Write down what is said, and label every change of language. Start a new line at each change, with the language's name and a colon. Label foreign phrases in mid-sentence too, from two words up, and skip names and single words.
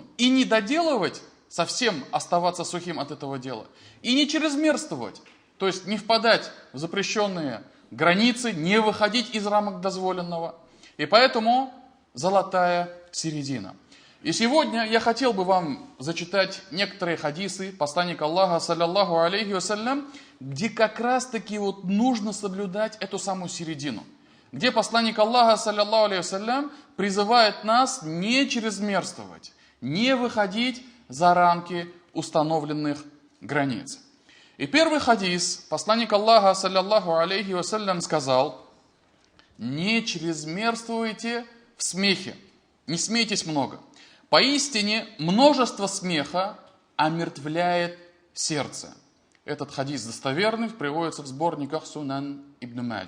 Russian: И не доделывать, совсем оставаться сухим от этого дела. И не чрезмерствовать, то есть не впадать в запрещенные границы, не выходить из рамок дозволенного. И поэтому золотая середина. И сегодня я хотел бы вам зачитать некоторые хадисы посланника Аллаха,
Arabic: صلى الله عليه وسلم,
Russian: где как раз таки вот нужно соблюдать эту самую середину. Где посланник Аллаха,
Arabic: صلى الله عليه وسلم,
Russian: призывает нас не чрезмерствовать, не выходить за рамки установленных границ. И первый хадис, посланник Аллаха,
Arabic: صلى الله عليه وسلم,
Russian: сказал: не чрезмерствуйте в смехе, не смейтесь много. Поистине множество смеха омертвляет сердце. Этот хадис достоверный, приводится в сборниках Сунан ибн Маджа.